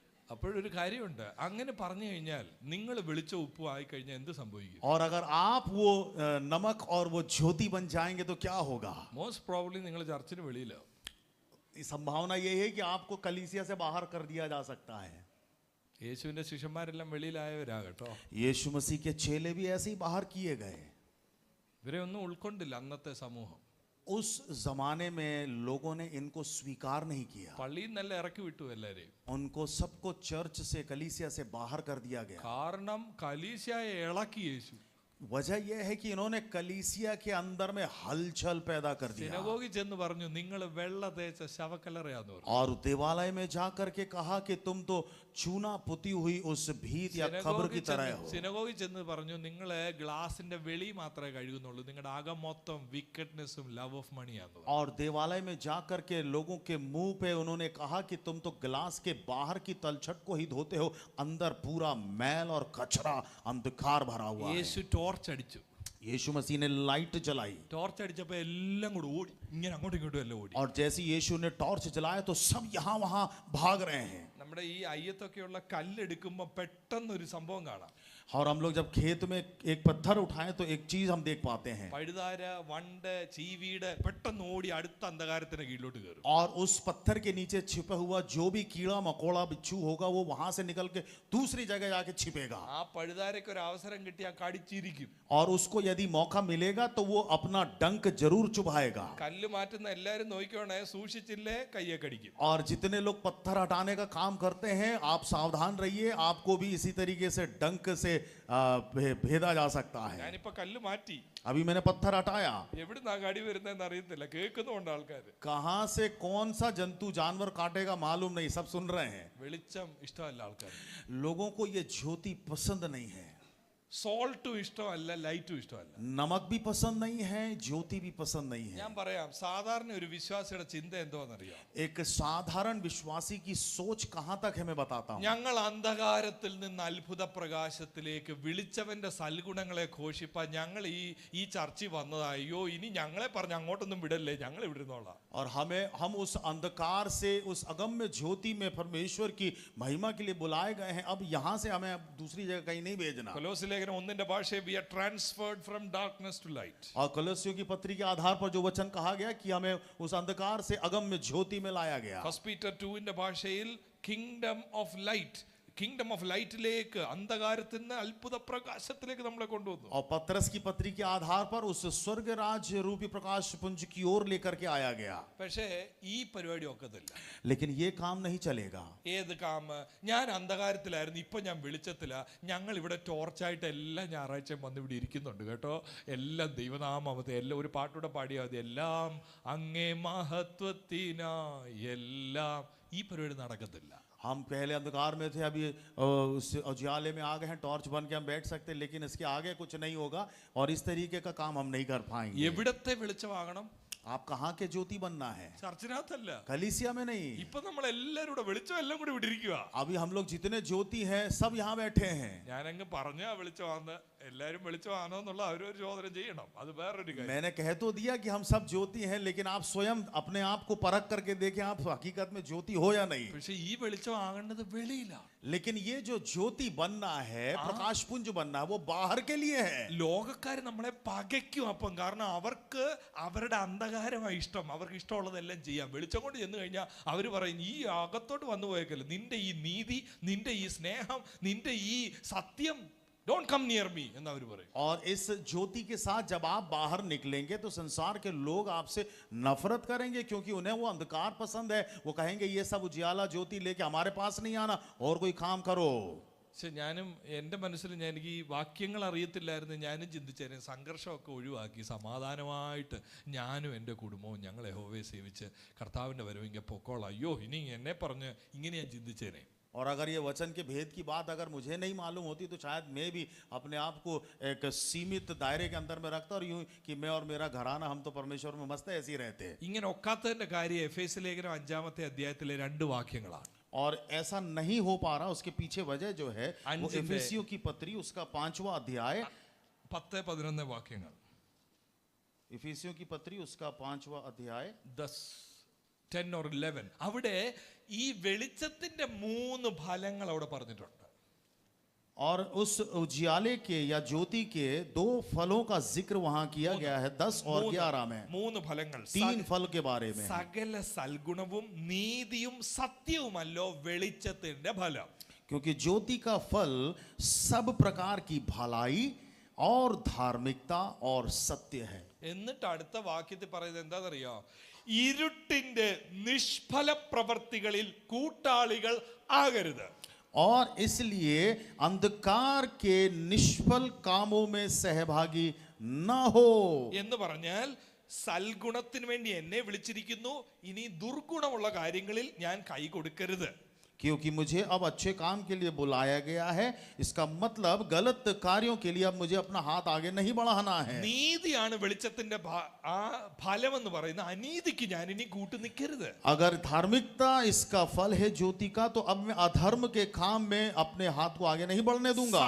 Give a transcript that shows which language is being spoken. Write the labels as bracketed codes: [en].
[ml] അപ്പോഴൊരു കാര്യമുണ്ട്, അങ്ങനെ പറഞ്ഞു കഴിഞ്ഞാൽ നിങ്ങൾ വെളിച്ച ഉപ്പ് ആയി കഴിഞ്ഞാൽ എന്ത് സംഭവിക്കും? [hi] और अगर आप वो नमक और वो ज्योति बन जाएंगे तो क्या होगा? [en] most probably [ml] നിങ്ങൾ ചർച്ചിന് വെളിയിലാവും. [hi] संभावना ये है कि आपको कलीसिया से बाहर कर दिया जा सकता है। [ml] യേശുവിന്റെ ശിഷ്യന്മാരെല്ലാം വെളിയിലായവരാ കേട്ടോ. [hi] यीशु मसीह के चेले भी ऐसे ही बाहर किए गए। [ml] ഇവരെ ഒന്നും ഉൾക്കൊണ്ടില്ല അന്നത്തെ സമൂഹം. [hi] उस जमाने में लोगों ने इनको स्वीकार नहीं किया, [ml] പള്ളിയിൽ നല്ല ഇറക്കി വിട്ടു എല്ലാരെയും. [hi] उनको सबको चर्च से कलीसिया से बाहर कर दिया गया। [ml] കാരണം കലീശയെ ഇളക്കി യേശു. [hi] वजह यह है कि इन्होंने कलीसिया के अंदर में हलचल पैदा कर दिया [ml] സിനഗോഗിൽ ചെന്ന് പറഞ്ഞു, നിങ്ങൾ വെള്ള തേച്ച ശവക്കല്ലറയാന്ന് പറഞ്ഞു. [hi] और देवालय में जाकर के कहा कि तुम तो चूना पुती हुई उस भीत या खबर की तरह हो। [ml] സിനഗോഗിൽ ചെന്ന് പറഞ്ഞു, നിങ്ങള് ഗ്ലാസിന്റെ വെളി മാത്രമേ കഴുകുന്നുള്ളൂ, നിങ്ങളുടെ അകം മൊത്തം [en] വിക്കറ്റ്നെസ്സും love of മണിയാന്ന് [ml] പറഞ്ഞു. [hi] और देवालय में जाकर के लोगों के मुंह पे उन्होंने कहा कि तुम तो गिलास के बाहर की तलछट को ही धोते हो, अंदर पूरा मैल और कचरा अंधकार भरा हुआ है। [ml] യേശു ടോർച്ച് അടിച്ചു. [hi] यीशु मसीह ने लाइट जलाई [ml] ടോർച്ച് അടിച്ചപ്പോ എല്ലാം കൂടെ ഓടി, ഇങ്ങനെ അങ്ങോട്ടും ഇങ്ങോട്ടും എല്ലാം ഓടി. [hi] और जैसे यीशु ने टॉर्च जलाया तो सब यहाँ वहां भाग रहे हैं। [ml] നമ്മുടെ ഈ അയ്യത്തൊക്കെയുള്ള കല്ലെടുക്കുമ്പോ പെട്ടെന്നൊരു സംഭവം കാണാം. [hi] और हम लोग जब खेत में एक पत्थर उठाएं तो एक चीज हम देख पाते हैं, [ml] പഴുതാര, വണ്ട്, ചീവീട് പെട്ടെന്ന് ഓടി അടുത്ത അന്ധകാരത്തിന് കീഴിലോട്ട് കയറും. [hi] और उस पत्थर के नीचे छिपा हुआ जो भी कीड़ा मकोड़ा बिच्छू होगा वो वहां से निकल के दूसरी जगह जाके छिपेगा। [ml] ആ പഴുതാരക്ക് ഒരു അവസരം കിട്ടിയാൽ കടിച്ചിരിക്കും. [hi] और उसको यदि मौका मिलेगा तो वो अपना डंक जरूर चुभाएगा। [ml] കല്ല് മാറ്റുന്ന എല്ലാരും നോക്കിക്കോണേ, സൂക്ഷിച്ചില്ലേ കയ്യെ കടിക്കും. [hi] और जितने लोग पत्थर हटाने का काम करते हैं आप सावधान रहिए, आपको भी इसी तरीके से डंक से भेदा जा सकता है। [ml] ഞാനിപ്പോ കല്ല് മാറ്റി, [hi] अभी मैंने पत्थर हटाया, [ml] എവിടുന്നാ കടി വരുന്നതെന്ന് അറിയത്തില്ല, കേൾക്കുന്നുണ്ട് ആൾക്കാർ. [hi] कहां से कौन सा जंतु जानवर काटेगा मालूम नहीं, सब सुन रहे हैं। [ml] വെളിച്ചം ഇഷ്ടമല്ല ആൾക്കാർ. [hi] लोगों को ये ज्योति पसंद नहीं है, [ml] സോൾട്ടും ഇഷ്ടമല്ല, ലൈറ്റും ഇഷ്ടമല്ല. [hi] नमक भी पसंद नहीं है, ज्योति भी पसंद नहीं है। [ml] ഞാൻ പറയാം, സാധാരണ ഒരു വിശ്വാസിയുടെ ചിന്ത എന്തോന്നറിയാം? [hi] एक साधारण विश्वासी की सोच कहां तक है मैं बताता हूं। [ml] ഞങ്ങൾ അന്ധകാരത്തിൽ നിന്ന് അത്ഭുത പ്രകാശത്തിലേക്ക് വിളിച്ചവന്റെ സൽഗുണങ്ങളെ ഘോഷിപ്പാൻ ഞങ്ങൾ ഈ ചർച്ചിൽ വന്നതാ. അയ്യോ, ഇനി ഞങ്ങളെ പറഞ്ഞ് അങ്ങോട്ടൊന്നും വിടല്ലേ, ഞങ്ങൾ ഇവിടെ ഇരുന്നോളാം. [hi] और हम उस अंधकार से उस अगम्य ज्योति में परमेश्वर की महिमा के लिए बुलाए गए हैं, अब यहाँ से हमें दूसरी जगह कहीं नहीं भेजना। [ml] കൊലോസ്യ ലേഖനം 1 ഭാഷയെ [en] we are transferred from darkness to light. [hi] और कलस्सियों की पत्री के आधार पर जो वचन कहा गया कि हमें उस अंधकार से अगम्य ज्योति में लाया गया। [ml] 1 Peter 2 ഭാഷയിൽ [en] kingdom of light, kingdom of ലൈറ്റിലേക്ക്, [ml] അന്ധകാരത്തിൽ നിന്ന് അത്ഭുത പ്രകാശത്തിലേക്ക് നമ്മളെ കൊണ്ടുവന്നു. [hi] और पत्रस की पत्री के आधार पर उस स्वर्ग राज्य रूपी प्रकाश पुंज की ओर लेकर के आया गया। [ml] പക്ഷേ ഈ പരിപാടി ഒക്കത്തില്ല. [hi] लेकिन ये काम नहीं चलेगा। [ml] ഏത് കാം? ഞാൻ അന്ധകാരത്തിലായിരുന്നു, ഇപ്പൊ ഞാൻ വെളിച്ചത്തില. ഞങ്ങൾ ഇവിടെ ടോർച്ചായിട്ട് എല്ലാ ഞായറാഴ്ചയും വന്ന് ഇവിടെ ഇരിക്കുന്നുണ്ട് കേട്ടോ. എല്ലാം ദൈവനാമത്തെ, എല്ലാം ഒരു പാട്ടൂടെ പാടിയാൽ മതി. എല്ലാം അങ്ങേ മഹത്വത്തിനായി, എല്ലാം. ഈ പരിപാടി നടക്കത്തില്ല. [hi] हम पहले अंधकार में थे, अभी उस उजाले में आ गए हैं, टॉर्च बन के हम बैठ सकते हैं, लेकिन इसके आगे कुछ नहीं होगा और इस तरीके का काम हम नहीं कर पाएंगे। [ml] എവിടത്തെ വെളിച്ചമാകണം? [hi] आप कहाँ के ज्योति बनना है? [ml] ചർച്ചിനകത്തല്ല, [hi] कलीसिया में नहीं। [ml] ഇപ്പൊ നമ്മൾ എല്ലാരും കൂടെ വെളിച്ചം എല്ലാം കൂടി ഇവിടെ ഇരിക്കുക. [hi] अभी हम लोग जितने ज्योति हैं सब यहाँ बैठे हैं। [ml] ഞാനങ്ങ് പറഞ്ഞ വെളിച്ചമാന്ന്, എല്ലാരും വെളിച്ചമാണോ എന്നുള്ള അവരൊരു ചോദന ചെയ്യണം, അത് വേറൊരു കാര്യം. [hi] मैंने कह तो दिया कि हम सब ज्योति हैं, लेकिन आप स्वयं अपने आप को परख करके देखें आप हकीकत में ज्योति हो या नहीं। [ml] പക്ഷെ ഈ വെളിച്ചം ആകേണ്ടത് വെളിയിലാണ്. [hi] लेकिन ये जो ज्योति बनना है, प्रकाश पुंज बनना है, वो बाहर के लिए है। [ml] ലോകക്കാർ നമ്മളെ പകയ്ക്കും അപ്പം, കാരണം അവർക്ക് അവരുടെ അന്ധകാരമായി ഇഷ്ടം, അവർക്ക് ഇഷ്ടമുള്ളതെല്ലാം ചെയ്യാം. വെളിച്ചം കൊണ്ട് ചെന്ന് കഴിഞ്ഞാൽ അവർ പറയും, ഈ അകത്തോട്ട് വന്നു പോയേക്കല്ലോ, നിന്റെ ഈ നീതി, നിന്റെ ഈ സ്നേഹം, നിന്റെ ഈ സത്യം [en] don't come near me [ml] എന്ന് അവർ പറയും. [hi] और इस ज्योति के साथ जब आप बाहर निकलेंगे तो संसार के लोग आपसे नफरत करेंगे, क्योंकि उन्हें वो अंधकार पसंद है. वो कहेंगे ये सब उजियाला ज्योति लेके हमारे पास नहीं आना, और कोई काम करो. [ml] പക്ഷെ ഞാനും എൻ്റെ മനസ്സിൽ എനിക്ക് ഈ വാക്യങ്ങൾ അറിയത്തില്ലായിരുന്നു. ഞാനും ചിന്തിച്ചേനെ സംഘർഷമൊക്കെ ഒഴിവാക്കി സമാധാനമായിട്ട് ഞാനും എൻ്റെ കുടുംബവും ഞങ്ങൾ യഹോവയെ സേവിച്ച് കർത്താവിൻ്റെ വരവെങ്കിൽ പൊക്കോളാം. അയ്യോ ഇനി എന്നെ പറഞ്ഞ് ഇങ്ങനെ ഞാൻ ചിന്തിച്ചേനെ. [hi] और अगर ये वचन के भेद की बात अगर मुझे नहीं मालूम होती तो शायद मैं भी अपने आप को एक सीमित दायरे के अंदर में रखता और यूं कि मैं और मेरा घराना हम तो परमेश्वर में मस्त ऐसे ही रहते हैं. [ml] ഇങ്ങനെ ഒക്കാത്തതിൻ്റെ കാര്യം എഫേസ്യ ലേഖനം 5-ാമത്തെ അധ്യായത്തിലെ 2 വാക്യങ്ങളാണ്. [hi] और ऐसा नहीं हो पा रहा, उसके पीछे वजह जो है वो अंजिंदे- एफेसियों की पत्री उसका 5वां अध्याय [ml] 10-11 വാക്യങ്ങൾ. [hi] इफिसियों की पत्री उसका 5वां अध्याय [ml] 10 or 11 അവിടെ ഈ വെളിച്ചത്തിന്റെ 3 ഫലങ്ങൾ അവിടെ പറഞ്ഞിട്ടുണ്ട്. [hi] और उस उजियाले के या ज्योति के 2 फलों का जिक्र वहां किया गया है 10 और 11 में. [ml] 3 ഫലങ്ങൾ. [hi] 3 फल के बारे में. [ml] സകല സൽഗുണവും നീതിയും സത്യവുമല്ലോ വെളിച്ചത്തിന്റെ ഫലം. [hi] क्योंकि ज्योति का फल सब प्रकार की भलाई और धार्मिकता और सत्य है. [ml] എന്നിട്ട് അടുത്ത വാക്യത്തിൽ പറയുന്നത് എന്താണെന്നറിയോ? ഇരുട്ടിന്റെ നിഷ്ഫല പ്രവർത്തികളിൽ കൂട്ടാളികൾ ആകരുത്. [hi] और इसलिए अंधकार के निष्फल कामों में सहभागी न हो. [ml] എന്ന് പറഞ്ഞാൽ സൽഗുണത്തിന് വേണ്ടി എന്നെ വിളിച്ചിരിക്കുന്നു, ഇനി ദുർഗുണമുള്ള കാര്യങ്ങളിൽ ഞാൻ കൈ കൊടുക്കരുത്. [hi] क्योंकि मुझे अब अच्छे काम के लिए बुलाया गया है, इसका मतलब गलत कार्यों के लिए अब मुझे अपना हाथ आगे नहीं बढ़ाना है. [ml] നീതിയാണ് വെളിച്ചത്തിന്റെ ആ ഫലം എന്ന് പറയുന്ന അനീതിക്ക് ഞാൻ ഇനി കൂട്ടു നിൽക്കരുത്. [hi] अगर धार्मिकता इसका फल है ज्योति का, तो अब मैं अधर्म के काम में अपने हाथ को आगे नहीं बढ़ने दूंगा.